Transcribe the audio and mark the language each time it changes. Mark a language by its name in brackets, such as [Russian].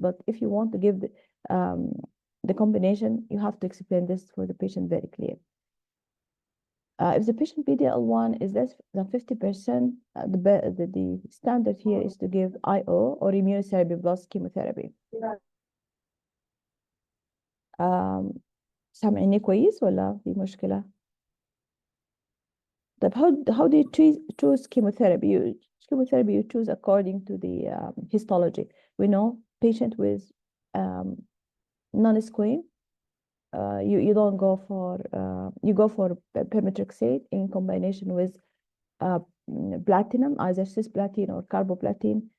[English] But if you want to give the combination, you have to explain this for the patient very clear. If the patient PD-L1 is less than 50%, the standard here is to give IO or immunotherapy plus chemotherapy. [Arabic] سامعني كويس ولا في مشكلة؟ طيب [English] how do you choose chemotherapy? Chemotherapy you choose according to the histology. We know patient with non-squam, you don't go for you go for pemetrexed in combination with platinum, either cisplatin or carboplatin.